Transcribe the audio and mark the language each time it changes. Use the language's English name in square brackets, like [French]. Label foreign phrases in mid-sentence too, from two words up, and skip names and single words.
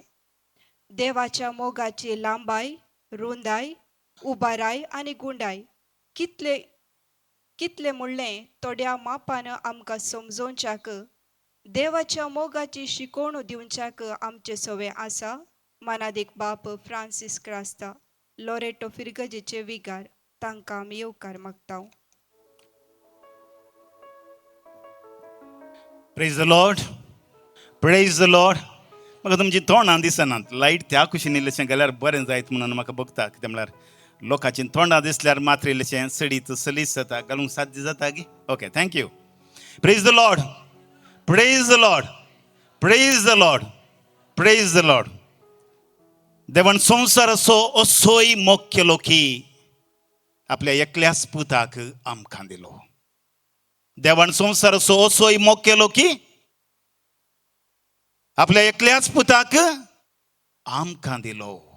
[Konkani] देवाच्या मोगाची लांबाय, रुंदाय, उबाराय आनी गुंडाय कितले कितले म्हणलें थोड्या मापान आमकां समजोवच्याक देवाच्या मोगाची शिकवण दिवच्याक आमचे सवे आसा. मानादीक बाप फ्रांसीस क्रास्ता, लोरेटो फिरगजेचे विगार, तांकां आमी येवकार मागता. [English] Praise the Lord. Praise the Lord. [Konkani] म्हाका तुमची तोंडां दिसनात. लायट त्या कुशीन इल्लेशें गेल्यार बरें जायत म्हणून म्हाका बघता. कित्याक म्हळ्यार लोकांची तोंडां दिसल्यार मात्र इल्लेशें सडीत सलीस जाता. घालूंक साध्य जाता गी. [English] OK, thank you. Praise the Lord. Praise the Lord. Praise the Lord. Praise the Lord. [Konkani] देवान संवसार असोय मोग केलो की आपल्या एकल्याच पुताक आमकां दिलो. देवान संवसार असोय मोग केलो की आपल्या एकल्याच पुताक आमकां दिलो.